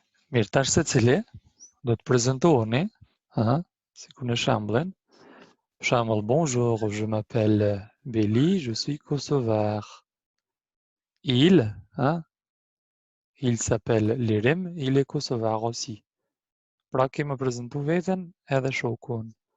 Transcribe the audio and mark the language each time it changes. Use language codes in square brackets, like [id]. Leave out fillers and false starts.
[sq] Mirë, tash se cili do të prezantoheni, si ku në shembullin. Për shembull, [fr] bonjour, je m'appelle Beli, je suis kosovar. Il s'appelle Lirim, il est kosovar aussi. [sq] Pra kemë prezantu veten edhe shokun.